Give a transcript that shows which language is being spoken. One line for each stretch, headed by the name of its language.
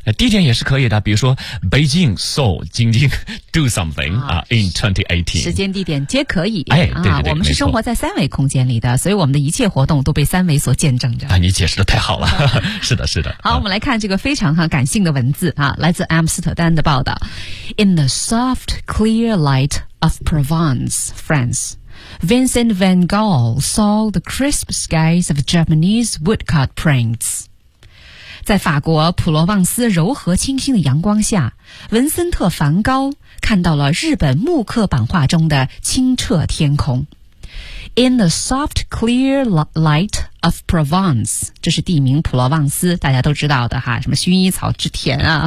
Chinese: 地点也是可以的，比如说 Beijing, Seoul, 京津
English: do something
Chinese: 啊、in 2018。时间地点皆可以。哎，对对对，我们是生活在三维空间里的，所以我们的一切活动都被三维所见证着。啊，你解释的太好了。是的，是的。好、我们来看这个非常感性的文字啊，来自阿姆斯特丹的报道。
English: In the soft, clear light of Provence, France, Vincent van Gogh saw the crisp skies of Japanese woodcut prints.
Chinese: 在法国普罗旺斯柔和清新的阳光下，文森特·梵高看到了日本木刻版画中的清澈天空。
English: In the soft, clear light of Provence,
Chinese: 这是地名普罗旺斯，大家都知道的哈，什么薰衣草之田啊。